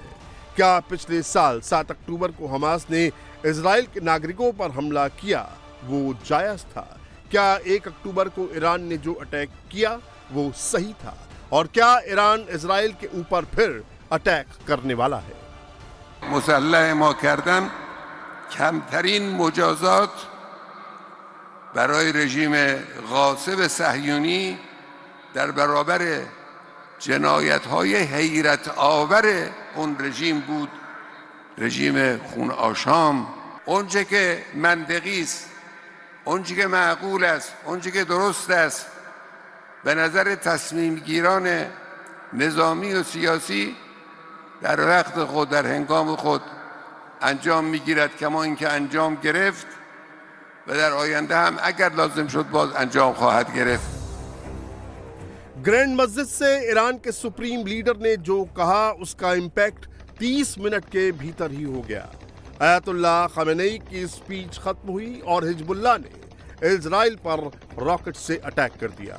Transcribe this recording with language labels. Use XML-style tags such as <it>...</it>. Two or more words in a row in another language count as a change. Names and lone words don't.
<hi>क्या पिछले साल 7 अक्टूबर को हमास ने इजराइल के नागरिकों पर हमला किया वो जायज था? क्या 1 अक्टूबर को ईरान ने जो अटैक किया वो सही था? और क्या ईरान इजराइल के ऊपर फिर अटैक करने वाला है?</hi> <fa>مسلح ما کردن کمترین مجازات برای رژیم غاصب صهیونی در برابر جنایت‌های حیرت آور اون رژیم بود. رژیم خون آشام، اونچه که منطقی است، اونچه که معقول است، اونچه که درست است به نظر تصمیم گیران نظامی و سیاسی در وقت خود، در هنگام خود انجام میگیرد، کما اینکه انجام گرفت و در آینده هم اگر لازم شد باز انجام خواهد گرفت.</fa> <hi>ग्रैंड मस्जिद से ईरान के</hi> <en>supreme leader</en> <hi>ने जो कहा उसका इंपैक्ट 30 मिनट के भीतर ही हो गया। अयतुल्लाह खमेनेई की स्पीच खत्म हुई और हिजबुल्लाह ने इजराइल पर रॉकेट से अटैक कर दिया।</hi>